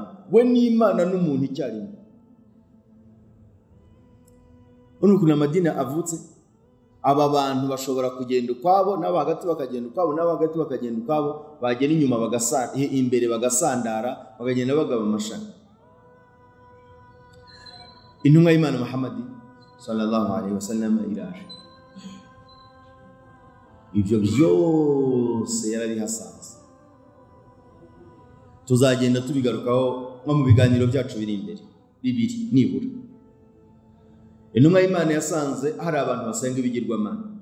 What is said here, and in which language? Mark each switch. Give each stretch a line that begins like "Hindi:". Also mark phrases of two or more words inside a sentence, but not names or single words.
Kinyarwanda: We ni Imana n'umuntu icyarimwe. Ukuntu amadini avutse, aba bantu bashobora kugenda ukwabo, n'abo hagati bakagenda ukwabo, n'abo hagati bakagenda ukwabo, bagenda inyuma imbere bagasandara, bakagenda bagaba amashami. Intumwa y'Imana Muhammad
Arabic: صلى الله عليه وسلم
Kinyarwanda: iraje. Ibyo byose yarabihasanze. Tuzagenda tubigarukaho nko mu biganiro byacu biri imbere bibiri nibura. Intumwa y'Imana yasanze hari abantu basenga ibigirwamana.